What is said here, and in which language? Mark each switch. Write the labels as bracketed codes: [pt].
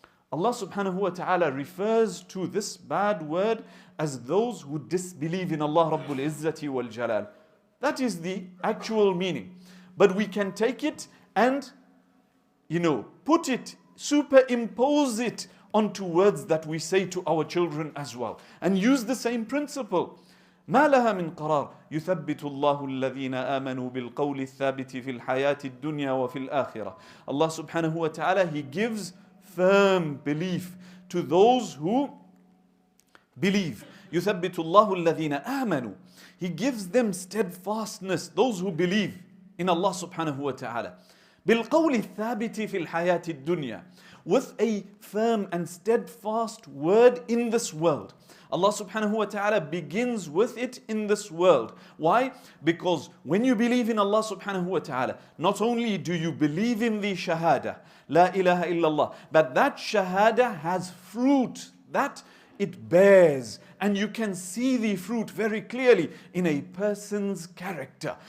[en] Allah subhanahu wa ta'ala refers to this bad word as those who disbelieve in Allah Rabbul Izzati wal Jalal. That is the actual meaning. But we can take it and, put it, superimpose it onto words that we say to our children as well. And use the same principle. [ar] ما لها من قرار يثبت الله الذين آمنوا بالقول الثابت في الحياة الدنيا وفي الآخرة. [en] Allah subhanahu wa ta'ala, He gives firm belief to those who believe. [ar] يثبت الله الذين آمنوا. [en] He gives them steadfastness, those who believe in Allah subhanahu wa ta'ala. [ar] بالقول الثابت في الحياة الدنيا. [en] With a firm and steadfast word in this world. Allah subhanahu wa ta'ala begins with it in this world. Why? Because when you believe in Allah subhanahu wa ta'ala, not only do you believe in the shahada, la ilaha illallah, but that shahada has fruit that it bears, and you can see the fruit very clearly in a person's character.